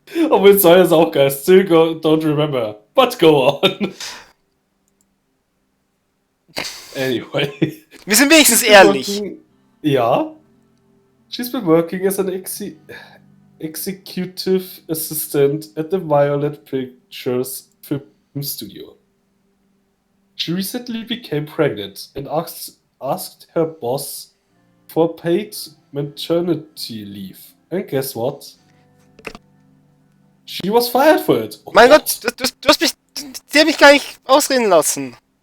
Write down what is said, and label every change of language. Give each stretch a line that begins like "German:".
German: Obwohl es soll es auch geil.
English: Still don't remember. But go on. Anyway.
German: Wir sind wenigstens ehrlich. Ja.
English: She's been working as an executive assistant at the Violet Pictures film studio. She recently became pregnant and asked her boss for paid maternity leave. And guess what? She was fired for it.
German: Oh mein Gott, du hast mich... Die hat mich gar nicht ausreden lassen.